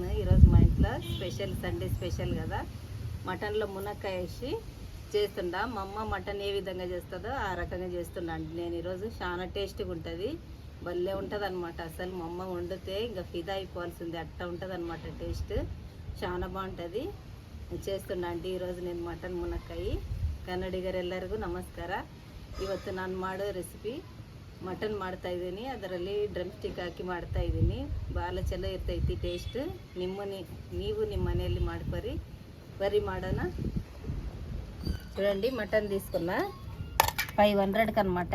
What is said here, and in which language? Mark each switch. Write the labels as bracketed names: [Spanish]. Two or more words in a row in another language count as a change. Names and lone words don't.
[Telugu] ఈరోజు మా ఇంట్లో స్పెషల్, సండే స్పెషల్ కదా. మటన్లో మునక్కాయ వేసి చేస్తుండా. మా అమ్మ మటన్ ఏ విధంగా చేస్తుందో ఆ రకంగా చేస్తున్నా అండి నేను ఈరోజు. చాలా టేస్ట్గా ఉంటుంది, భలే ఉంటుంది అనమాట. అసలు మా అమ్మ వండితే ఇంకా ఫిదా అయిపోవాల్సింది, అట్లా ఉంటుంది అనమాట. టేస్ట్ చాలా బాగుంటుంది. చేస్తున్నా అండి ఈరోజు నేను మటన్ ಮುನಕ್ಕಾಯಿ. [Kannada] ಕನ್ನಡಿಗರೆಲ್ಲರಿಗೂ ನಮಸ್ಕಾರ. ಇವತ್ತು ನಾನು ಮಾಡೋ ರೆಸಿಪಿ ಮಟನ್ ಮಾಡ್ತಾ ಇದ್ದೀನಿ. ಅದರಲ್ಲಿ ಡ್ರಮ್ ಸ್ಟಿಕ್ ಹಾಕಿ ಮಾಡ್ತಾ ಇದ್ದೀನಿ. ಭಾಳ ಚಲೋ ಇರ್ತೈತಿ ಟೇಸ್ಟ್. ನೀವು ನಿಮ್ಮ ಮನೆಯಲ್ಲಿ ಮಾಡ್ಕೊರಿ. ಬರ್ರಿ ಮಾಡೋಣ. [Telugu] చూడండి, మటన్ తీసుకున్నా 500కి అనమాట.